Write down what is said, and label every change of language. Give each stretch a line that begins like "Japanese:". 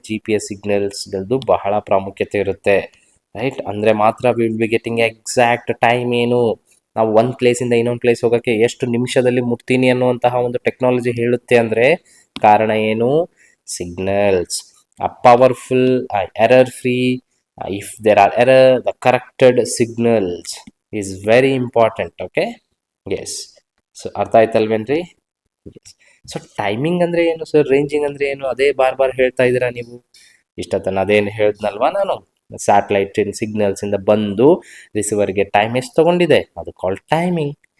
Kannada: GPS ಸಿಗ್ನಲ್ಸ್ಗಳದ್ದು ಬಹಳ ಪ್ರಾಮುಖ್ಯತೆ ಇರುತ್ತೆ, ರೈಟ್? ಅಂದರೆ ಮಾತ್ರ
English: Will be getting exact time.
Kannada: ಏನು ನಾವು ಒಂದು ಪ್ಲೇಸಿಂದ ಇನ್ನೊಂದು ಪ್ಲೇಸ್ ಹೋಗೋಕ್ಕೆ ಎಷ್ಟು ನಿಮಿಷದಲ್ಲಿ ಮುಟ್ತೀನಿ ಅನ್ನುವಂತಹ ಒಂದು ಟೆಕ್ನಾಲಜಿ ಹೇಳುತ್ತೆ ಅಂದರೆ ಕಾರಣ ಏನು? Signals.
English: A powerful, error-free. If there are error, the corrected signals is very important. Okay? Yes.
Kannada: So, ಅರ್ಥ ಆಯ್ತಲ್ವೇನ್ರಿ? Yes. ಸೊ ಟೈಮಿಂಗ್ ಅಂದರೆ ಏನು ಸರ್? ರೇಂಜಿಂಗ್ ಅಂದರೆ ಏನು? ಅದೇ ಬಾರ್ ಹೇಳ್ತಾ ಇದ್ದೀರಾ ನೀವು. ಇಷ್ಟೊತ್ತನ ಅದೇನು ಹೇಳ್ದನಲ್ವಾ ನಾನು? ಸ್ಯಾಟಲೈಟ್ ಸಿಗ್ನಲ್ಸಿಂದ ಬಂದು ರಿಸೀವರ್ಗೆ ಟೈಮ್ ಎಷ್ಟು ತೊಗೊಂಡಿದೆ, ಅದು ಕಾಲ್ಡ್ ಟೈಮಿಂಗ್.